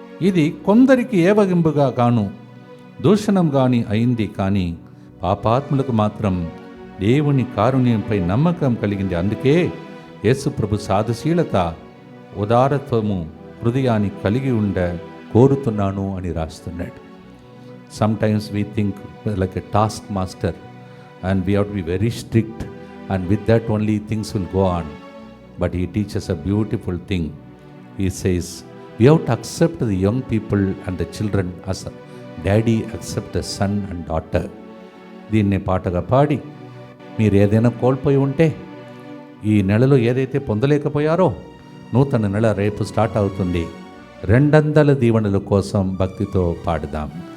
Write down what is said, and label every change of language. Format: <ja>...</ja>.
<te>ఇది కొందరికి ఏవగింపుగా గాను దూషణం గాని అయింది, కానీ పాపాత్ములకు మాత్రం దేవుని కారుణ్యంపై నమ్మకం కలిగింది. అందుకే యేసు ప్రభు సాధుశీలత, ఉదారత్వము హృదయాన్ని కలిగి ఉండ కోరుతున్నాను అని రాస్తున్నాడు.</te> <en>Sometimes we think like a task master and we have to be very strict, and with that only things will go on. But he teaches a beautiful thing. He says we have to accept the young people and the children as a daddy accept a son and daughter.</en> <te>దీన్నే పాటగా పాడి, మీరు ఏదైనా కోల్పోయి ఉంటే, ఈ నెలలో ఏదైతే పొందలేకపోయారో, నూతన నెల రేపు స్టార్ట్ అవుతుంది. 200 దీవెనల కోసం భక్తితో పాడుదాం.</te>